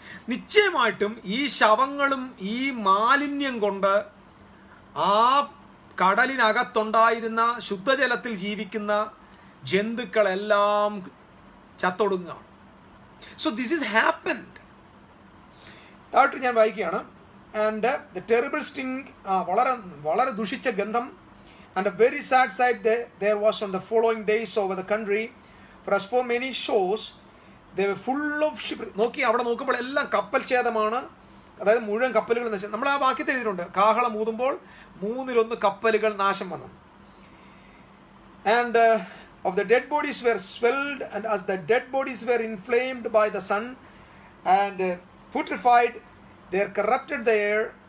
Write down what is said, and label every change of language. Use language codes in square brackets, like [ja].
[ml] നിശ്ചയമായിട്ടും ഈ ശവങ്ങളും ഈ മാലിന്യം കൊണ്ട് ആ കടലിനകത്തുണ്ടായിരുന്ന ശുദ്ധജലത്തിൽ ജീവിക്കുന്ന ജന്തുക്കളെല്ലാം ചത്തൊടുങ്ങുകയാണ്. [en] So this is happened. [ml] താഴോട്ട് ഞാൻ വായിക്കുകയാണ്. [en] and the terrible stink, [ml] വളരെ ദുഷിച്ച ഗന്ധം. [en] And a very sad sight there was on the following days over the country, for as for many shores they were full of shipwreck. [ml] നോക്കി അവിടെ നോക്കുമ്പോൾ എല്ലാം കപ്പൽ ഛേദമാണ്, അതായത് മുഴുവൻ കപ്പലുകൾ നശിച്ചു. നമ്മൾ ആ വാക്യത്തിൽ എഴുതിയിട്ടുണ്ട്, കാഹളം ഊതുമ്പോൾ 1/3 കപ്പലുകൾ നാശം വന്നു. And [en] of the dead bodies were swelled, and as the dead bodies were inflamed by the sun and putrefied, they corrupted the air.